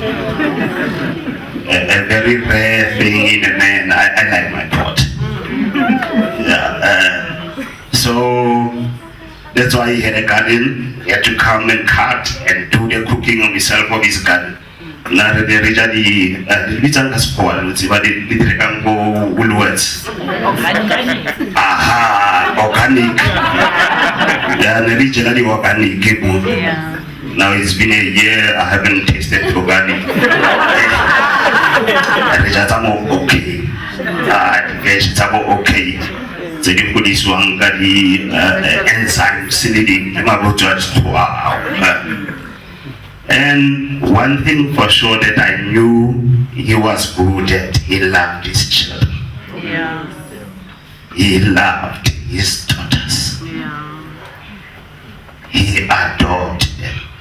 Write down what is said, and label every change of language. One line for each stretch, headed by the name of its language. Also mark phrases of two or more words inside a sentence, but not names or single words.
English: A very rare thing in a man, I like my pot. Yeah, so that's why he had a garden. He had to come and cut and do the cooking on himself of his garden.
Tswana: na re ja di bitsa ka sekgowa lo tseba di rekang bo Woolworths.
English: Aha, organic. Yeah,
Tswana: ne re jela di organic mo.
English: Now it's been a year I haven't tasted organic.
Tswana: Re ja tsa mo okay. Ke tsa mo okay. Tse di godisiwang ka di enzymes le di mabotswa wow.
English: And one thing for sure that I knew he was good at, he loved his children. Yeah. He loved his daughters. Yeah. He adored them.